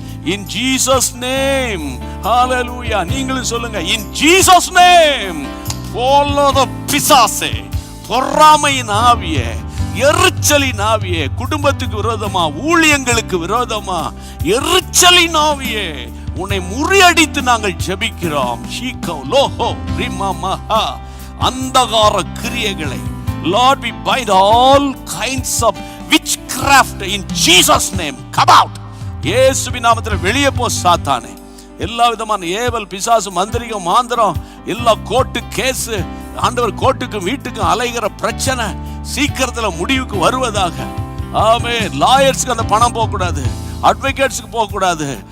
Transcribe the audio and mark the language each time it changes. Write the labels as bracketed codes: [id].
[ta] In Jesus name, ஹalleluya. நீங்களும் சொல்லுங்க, in Jesus name. போலோத பிசாசே, பொறாமையின் ஆவியே, எரிச்சலின் ஆவியே, குடும்பத்துக்கு விரோதமா, ஊழியங்களுக்கு விரோதமா எரிச்சலின் ஆவியே, உன்னை முறியடித்து நாங்கள் ஜெபிக்கிறோம். ஷீகோ லோஹோ ரிமமஹா. அந்தகார கிரியைகளை, [en] Lord, we bind all kinds of witchcraft in Jesus name. Come out. [ta] இயேசுவின் நாமத்தில் வெளியே போ சாத்தானே. எல்லா விதமான ஏவல், பிசாசு, மந்திரிகம், மாந்திரம், எல்லா கோர்ட்டு கேஸ், ஆண்டவர் கோர்ட்டுக்கு வீட்டுக்கு அலைகிற பிரச்சனை சீக்கிரத்துல முடிவுக்கு வருவதாக. ஆமே. லாயர்ஸ்க்கு அந்த பணம் போக கூடாது, அட்வொகேட்ஸ்க்கு போக கூடாது.